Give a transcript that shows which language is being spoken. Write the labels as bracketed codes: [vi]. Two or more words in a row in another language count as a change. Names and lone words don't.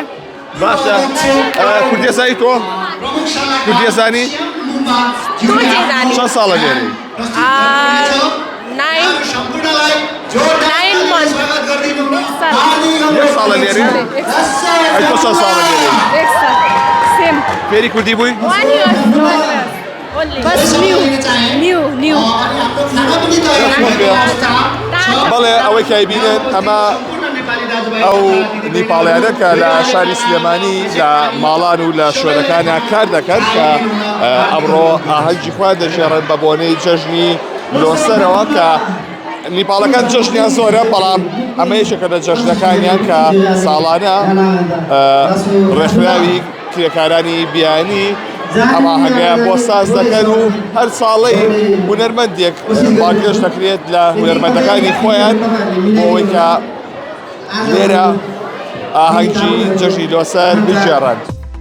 [ckb] باشە. کوردیەزانی تۆ؟ کوردیەزانی؟ چەند ساڵە لێرەی؟ [en] 9 months. [ckb] 1 ساڵە لێرەی؟ ئەی تۆ چەند ساڵە لێرەی؟ [en] Same. [ckb] فێری کوردی بووی؟ [en] 1 year. بس new. [ckb] بەڵێ ئەوەی کایبینن ئەمە ئەو نیپاڵیانە کە لە شاری سلێمانی لە ماڵان و لە شوێنەکانە کار دەکەن کە ئەمڕۆ ئاهەنگی خۆیان دەژێڕن بە بۆنەی جەژنی لۆسەرەوە کە نیپاڵەکان جەژنیان زۆرە بەڵام ئەمە یەکێکە لە جەژنەکانیان کە ساڵانە ڕێکخراوی کرێکارانی بیانی ئەمە هەنگە بۆ ساز دەکەن و هەر ساڵەی هونەرمەندێک باگەشت دەکرێت لە هونەرمەندەکانی خۆیان بۆ ئەوەی کە لێرە ئاهەنگی جەژنی لۆسەر بجێڕن.